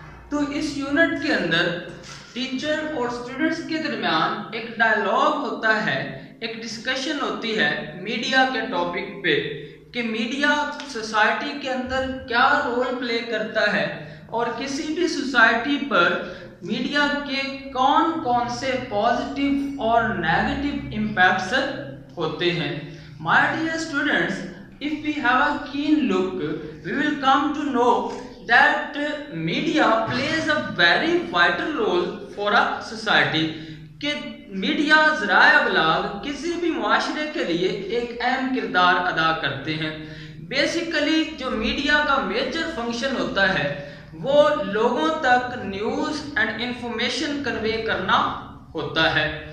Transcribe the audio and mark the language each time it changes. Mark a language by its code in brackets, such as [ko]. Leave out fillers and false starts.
[ur] تو اس یونٹ کے اندر ٹیچر اور اسٹوڈنٹس کے درمیان ایک ڈائلاگ ہوتا ہے، ایک ڈسکشن ہوتی ہے میڈیا کے ٹاپک پہ کہ میڈیا سوسائٹی کے اندر کیا رول پلے کرتا ہے اور کسی بھی سوسائٹی پر میڈیا کے کون کون سے پازیٹیو اور نیگیٹو امپیکٹس ہوتے ہیں. [en] My dear students, if we have a keen look, we will come to know that media plays a very vital role for a society. [ur] کہ میڈیا ذرائع ابلاغ کسی بھی معاشرے کے لیے ایک اہم کردار ادا کرتے ہیں. بیسیکلی جو میڈیا کا میجر فنکشن ہوتا ہے وہ لوگوں تک نیوز اینڈ انفارمیشن کنوے کرنا ہوتا ہے.